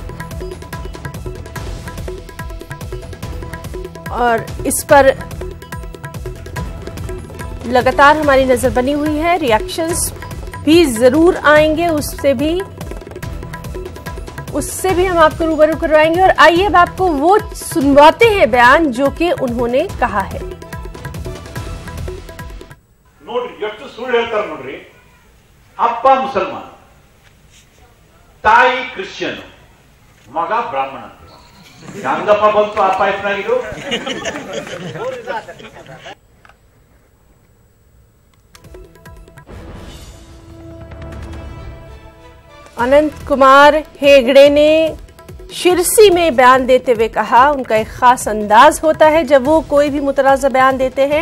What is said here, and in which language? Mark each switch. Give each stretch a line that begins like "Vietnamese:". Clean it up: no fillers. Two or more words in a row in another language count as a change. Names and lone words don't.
Hindi: और इस पर लगातार हमारी नजर बनी हुई है, रिएक्शंस भी जरूर आएंगे, उससे भी हम आपको रूबरू करवाएंगे। और आइए अब आपको वो सुनवाते हैं बयान जो कि उन्होंने कहा है।
Kannada: नोड्री ಎಷ್ಟು ಸುಳ್ಳು ಹೇಳ್ತಾರೆ ನೋಡ್ರಿ। ಅಪ್ಪ ಮುಸಲ್ಮಾನ್, ತಾಯಿ ಕ್ರಿಶ್ಚಿಯನ್, ಮಗ ಬ್ರಾಹ್ಮಣ ಅಂತ ಹೆಂಗಪ್ಪ ಬಂತು ಆ ಪಾಯಸ್ನಾಗಿದು।
Hindi: अनंत कुमार हेगड़े ने शिरसी में बयान देते हुए कहा, उनका एक खास अंदाज होता है जब वो कोई भी मुतनाज़ा बयान देते हैं।